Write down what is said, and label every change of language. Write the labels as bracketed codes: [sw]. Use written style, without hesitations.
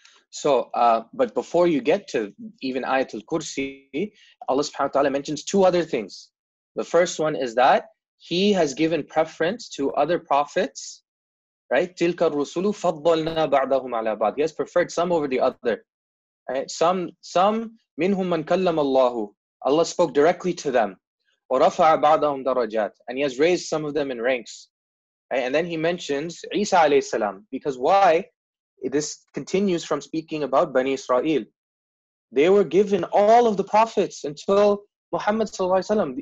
[en] So, but before you get to even Ayatul Kursi, Allah subhanahu wa ta'ala mentions 2 other things. The first one is that He has given preference to other prophets, right? [ar] تِلْكَ الرُّسُلُ فَضَّلْنَا بَعْضَهُمْ عَلَى بَعْضٍ. [en] He has preferred some over the other. Right? Some [ar] مِنْهُمْ مَنْ كَلَّمَ اللَّهُ. [en] Allah spoke directly to them. [ar] وَرَفَعَ بَعْضَهُمْ دَرَجَاتٍ. [en] And He has raised some of them in ranks. Right? And then He mentions Isa alayhi salam. Because why? This continues from speaking about Bani Israel. They were given all of the prophets until Muhammad sallallahu alaihi wasallam.